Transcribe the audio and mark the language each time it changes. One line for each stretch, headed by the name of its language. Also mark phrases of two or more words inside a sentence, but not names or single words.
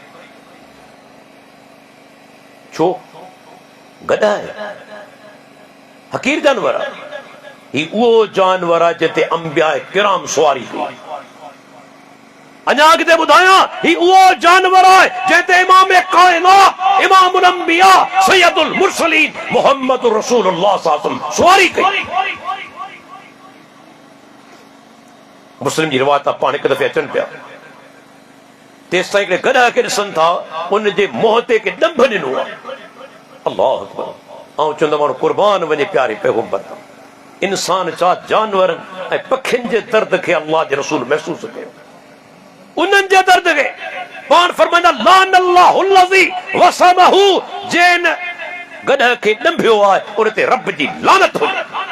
Sindhi: छो? गॾ आहे, हकीर जानवर आहे। ही उहो जानवर आहे जिते अंबिया किराम सुवारी कई। अञा अॻिते ॿुधायां, ही उहो जानवर आहे जिते इमाम काइनात,
Arabic: إمام الأنبياء سيد المرسلين محمد رسول الله صلى الله عليه وسلم
Sindhi: सुवारी कई। मुस्लिम जी रिवायत पाण हिकु दफ़े अचनि पिया, तेसि ताईं गॾ खे ॾिसनि था, उन जे मुंहं ते के ॾंभ ॾिनो आहे।
Arabic: الله أكبر.
Sindhi: ऐं चवंदो माण्हू कुर्बान वञे प्यारे पैगंबर तां। इंसान छा जानवर ऐं पखियुनि जे दर्द खे अल्लाह जे रसूल महसूस कयो, उन्हनि जे दर्द खे पाण फरमाईंदा
Arabic: لعن الله الذي وسمه,
Sindhi: जैन गॾह खे ॾंभियो आहे उन ते रब जी लानत हुजे।